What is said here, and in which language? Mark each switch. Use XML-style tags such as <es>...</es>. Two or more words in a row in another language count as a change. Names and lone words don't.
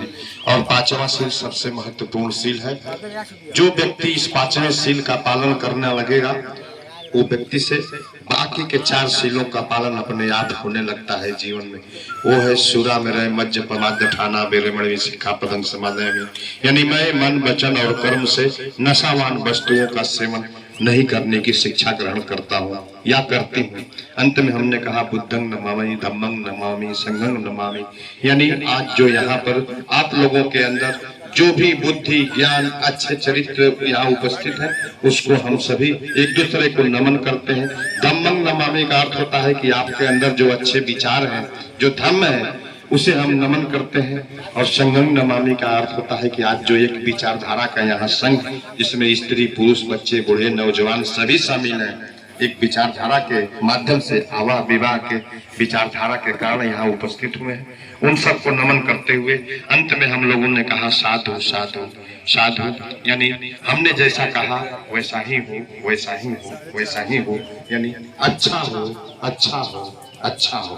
<hi>और पांचवा सील सबसे महत्वपूर्ण सील है। जो व्यक्ति इस पांचवें सील का पालन करने लगेगा वो व्यक्ति से बाकी के चार सीलों का पालन अपने आप होने लगता है जीवन में। वो है</hi> <pi>सूरा में रहे मज्ज पमाद्य ठाना बेरमणि सिक्खा पदं समादयामि,</pi> <hi>यानी मैं मन वचन और कर्म से नशावान वस्तुओं का सेवन नहीं करने की शिक्षा ग्रहण करता हूँ या करती हूँ। अंत में हमने कहा</hi> <pi>बुद्धं नमामि, धम्मं नमामि, संघं नमामि,</pi> <hi>यानी आज जो यहाँ पर आप लोगों के अंदर जो भी बुद्धि ज्ञान अच्छे चरित्र यहाँ उपस्थित है उसको हम सभी एक दूसरे को नमन करते हैं।</hi> <pi>धम्मं नमामि</pi> <hi>का अर्थ होता है कि आपके अंदर जो अच्छे विचार हैं, जो धम्म है, उसे हम नमन करते हैं। और</hi> <pi>संघं नमामि</pi> <hi>का अर्थ होता है कि आज जो एक विचारधारा का यहाँ संघ, जिसमें स्त्री पुरुष बच्चे बूढ़े नौजवान सभी शामिल हैं, एक विचारधारा के माध्यम से आवाह विवाह के विचारधारा के कारण यहाँ उपस्थित हुए हैं, उन सबको नमन करते हुए अंत में हम लोगों ने कहा</hi> <pi>साधु साधु साधु,</pi> <hi>यानी हमने जैसा कहा वैसा ही हो, वैसा ही हो, वैसा ही हो, यानी अच्छा हो, अच्छा हो, अच्छा हो।</hi>